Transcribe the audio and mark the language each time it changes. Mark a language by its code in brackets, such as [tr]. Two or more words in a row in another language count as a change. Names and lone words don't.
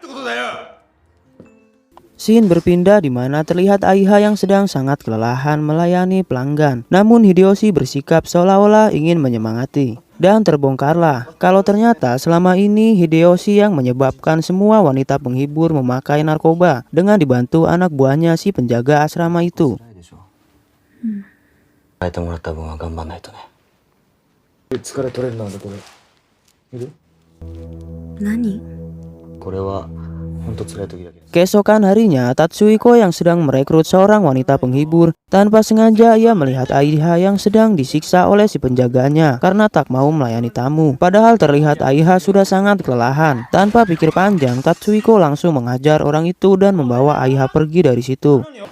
[id] Scene berpindah di mana terlihat Aiha yang sedang sangat kelelahan melayani pelanggan. Namun Hideyoshi bersikap seolah-olah ingin menyemangati. Dan terbongkarlah kalau ternyata selama ini Hideyoshi yang menyebabkan semua wanita penghibur memakai narkoba dengan dibantu anak buahnya si penjaga asrama itu. [ja] 変えてもらった分は頑張んないとね。疲れ取れるなんだこれ。いる？何？これは本当辛い時だけ。 [id] Keesokan harinya, Tatsuhiko yang sedang merekrut seorang wanita penghibur, tanpa sengaja ia melihat Aiha yang sedang disiksa oleh si penjaganya karena tak mau melayani tamu. Padahal terlihat Aiha sudah sangat kelelahan. Tanpa pikir panjang, Tatsuhiko langsung menghajar orang itu dan membawa Aiha pergi dari situ.